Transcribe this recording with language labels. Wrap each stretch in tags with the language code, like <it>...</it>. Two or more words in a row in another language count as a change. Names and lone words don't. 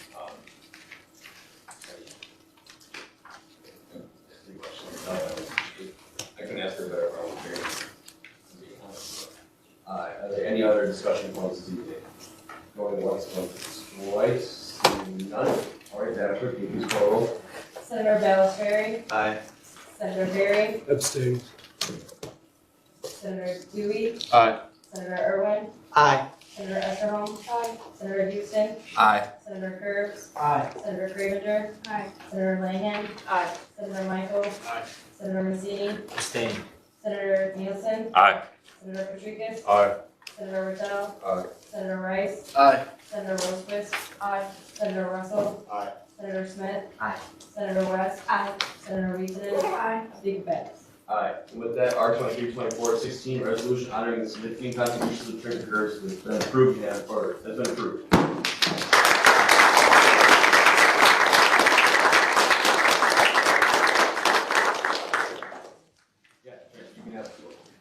<en>I couldn't ask for a better parliamentarian. Are there any other discussion points this evening? Going once, going twice, seeing none. All right, Madam Clerk, can you please call roll? Senator Balisferri. Aye. Senator Berry. Abstain. Senator Dewey. Aye. Senator Irwin. Aye. Senator Esserholm. Aye. Senator Houston. Aye. Senator Curbs. Aye. Senator Cravenger. Aye. Senator Langen. Aye. Senator Michael. Aye. Senator Mazzini. Abstain. Senator Nielsen. Aye. Senator Patricus. Aye. Senator Rattell. Aye. Senator Rice. Aye. Senator Rosequist. Aye. Senator Russell. Aye. Senator Smith. Aye. Senator West. Aye. Senator Reasonen. Aye. Speaker Betts. Aye. And with that, R 23-24-16 resolution honoring the significant contributions of Trenton Curves has been approved and has been approved. Yeah, you can have the floor.</en>